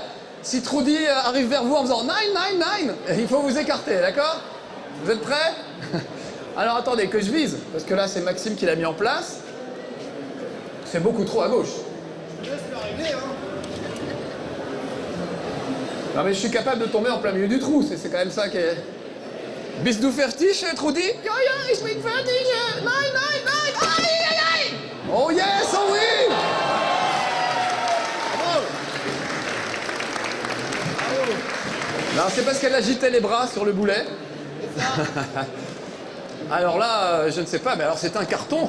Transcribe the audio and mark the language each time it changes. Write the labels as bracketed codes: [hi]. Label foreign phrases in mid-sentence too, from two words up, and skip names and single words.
[fr] Si Trudy arrive vers vous en faisant 9, 9, 9, il faut vous écarter, d'accord? Vous êtes prêts? Alors attendez, que je vise, parce que là c'est Maxime qui l'a mis en place. C'est beaucoup trop à gauche. Je laisse le régler, hein. Non mais je suis capable de tomber en plein milieu du trou, c'est quand même ça qui est... [de] Bist du fertig, Trudy? Ja, ja, ich bin fertig. Nein, nein, nein. [fr] Aïe, aïe, aïe. [en] Oh yes, [fr] oh oui. Bravo. Bravo. Non, c'est parce qu'elle agitait les bras sur le boulet. Alors là, je ne sais pas, mais alors c'est un carton.